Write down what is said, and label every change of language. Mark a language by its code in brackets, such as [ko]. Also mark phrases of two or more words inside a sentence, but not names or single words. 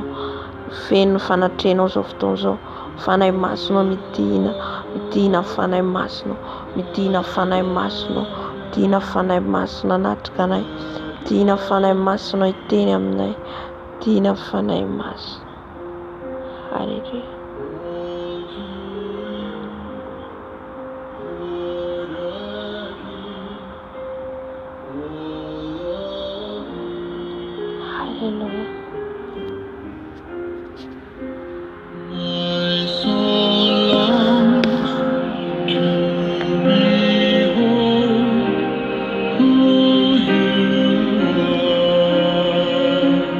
[mg] Feno ny fanatrehanao izao fotoana izao. Fanahy masinao midina. Midina fanahy masinao. Midina fanahy masinao. Midina fanahy masinao anatrika anay. Midina fanahy masinao hiteny aminay. Midina fanahy masinao. Halleluja. Halleluja. [en] My soul longs to behold who you are.